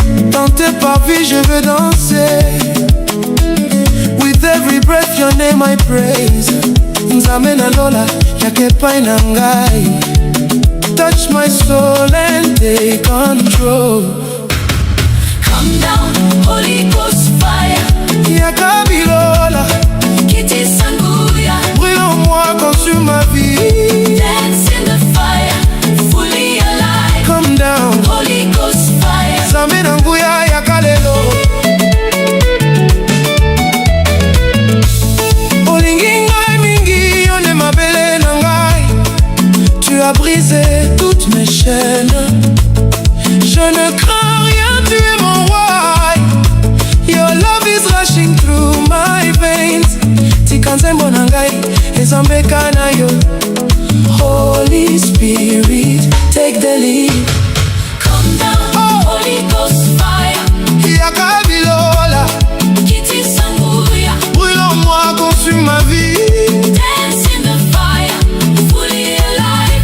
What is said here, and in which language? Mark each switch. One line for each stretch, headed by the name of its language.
French: Dans tes parvis je veux danser.
English: With every breath your name I praise.
Lingala: Nzambe na lola, yaka epai na ngai.
English: Touch my soul and take control. Come down, Holy Ghost fire.
Lingala: Yaka bilola, Kiti sanguya.
French: brûle en moi, consume ma vie.
English: Dance in the fire, fully alive. Come down, Holy Ghost fire.
Lingala: Nzambe na nguya yaka lelo. Olingi ngai mingi, yone mabele na ngai.
French: Tu as brisé toutes mes chaînes. Je ne crains rien, tu es mon roi.
English: Your love is rushing through my veins.
Lingala: Tika nzembo na ngai, ezambeka na yo.
English: Holy Spirit, take the lead. Come down, Holy Ghost fire.
Lingala: Yaka bilola, Kiti sanguya.
French: brûle en moi, consume ma vie.
English: Dance in the fire, fully alive.